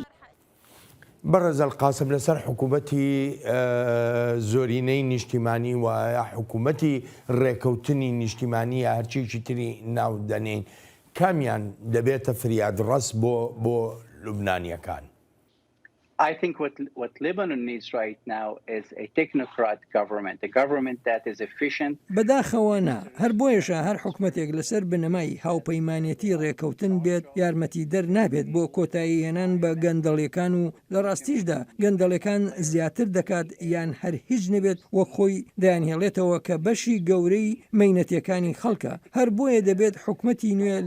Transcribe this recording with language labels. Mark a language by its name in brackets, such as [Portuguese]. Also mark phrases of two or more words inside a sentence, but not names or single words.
[Central Kurdish] بەڕێزەل قاسم لەسەر حکوومەتی زۆرینەی نیشتیمانی وایە حکوومەتی ڕێکەوتنی نیشتیمانی هەرچیکی تری ناودەنین کامیان دەبێتە فریادڕەست بۆ لوبنانیەکان. [English] I think what Lebanon needs right now is a technocrat government, a government that is efficient. [Central Kurdish] بەداخەوەنا هەر بۆیەشە هەر حکومەتێک لەسەر بنەمای هاوپەیمانێتی ڕێکەوتن بێت یارمەتی دەر نابێت بۆ کۆتایی هێنان بە گەندەڵیەکان و لە ڕاستیشدا گەندەڵەکان زیاتر دەکات یان هەر هیچ نەبێت وەک خۆی دایانهێڵێتەوە کە بەشی گەورەی مەینەتیەکانی خەڵکە هەر بۆیە دەبێت حکومەتی نوێ لە